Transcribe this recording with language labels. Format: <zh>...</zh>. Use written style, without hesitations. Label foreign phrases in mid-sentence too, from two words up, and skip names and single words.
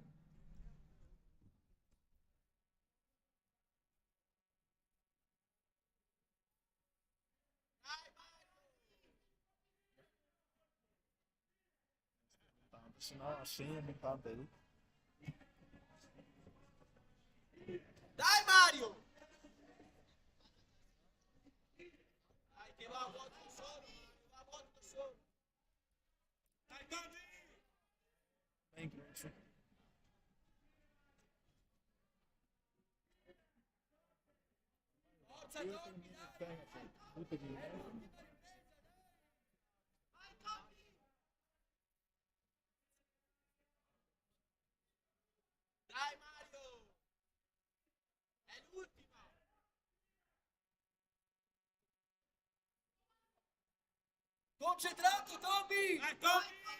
<pt>Senão a senha não tá dele.</pt> <it>Dai Mario! Dai che va a vuoto solo, va a vuoto solo. Dai Tommy!</it> <pt>Bem grande.</pt> <it>Forza Tommy, dai!</it> <pt>Puta que merda.</pt> <it>Vai Tommy! Dai Mario! È l'ultima! Concentrato Tommy! Vai Tommy!</it>